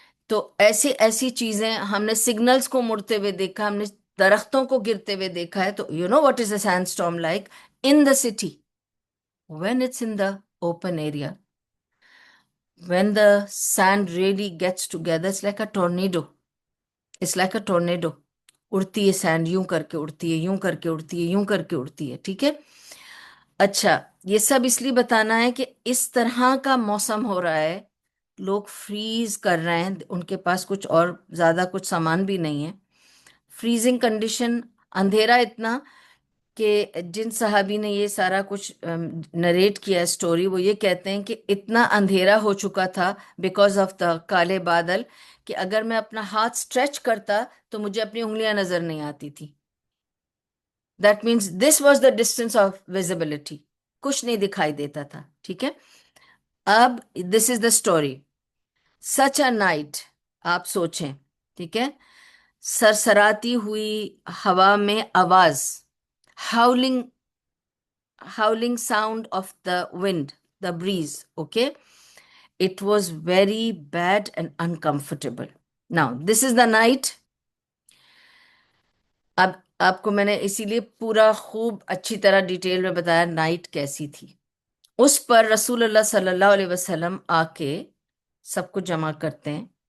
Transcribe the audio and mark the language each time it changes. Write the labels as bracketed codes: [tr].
[ur] تو ایسی ایسی چیزیں ہم نے, سگنلز کو مڑتے ہوئے دیکھا, ہم نے درختوں کو گرتے ہوئے دیکھا ہے. [en] تو you know what is a sand storm like in the city when it's in the open area, when the sand really gets together, it's like a tornado. It's like a tornado. [ur] اڑتی ہے send, یوں کر کے اڑتی ہے, یوں کر کے اڑتی ہے, یوں کر کے اڑتی ہے. ٹھیک ہے. اچھا, یہ سب اس لیے بتانا ہے کہ اس طرح کا موسم ہو رہا ہے, لوگ فریز کر رہے ہیں, ان کے پاس کچھ اور زیادہ کچھ سامان بھی نہیں ہے. فریزنگ کنڈیشن, اندھیرا اتنا کہ جن صحابی نے یہ سارا کچھ نریٹ کیا اسٹوری, وہ یہ کہتے ہیں کہ اتنا اندھیرا ہو چکا تھا بیکاز آف دا کالے بادل, کہ اگر میں اپنا ہاتھ اسٹریچ کرتا تو مجھے اپنی انگلیاں نظر نہیں آتی تھی. [en] that means this was the distance of visibility, [ur] کچھ نہیں دکھائی دیتا تھا. ٹھیک ہے. [en] اب this is the story. Such a night, [ur] آپ سوچیں. [en] ٹھیک ہے. [ur] سرسراتی ہوئی ہوا میں آواز, [en] Howling sound of the wind, the breeze, okay? It was very bad and uncomfortable. Now, this is the night. [ur] اب آپ کو میں نے اسی لیے پورا خوب اچھی طرح ڈیٹیل میں بتایا نائٹ کیسی تھی. اس پر رسول اللہ صلی اللہ علیہ وسلم آ کے سب کو جمع کرتے ہیں,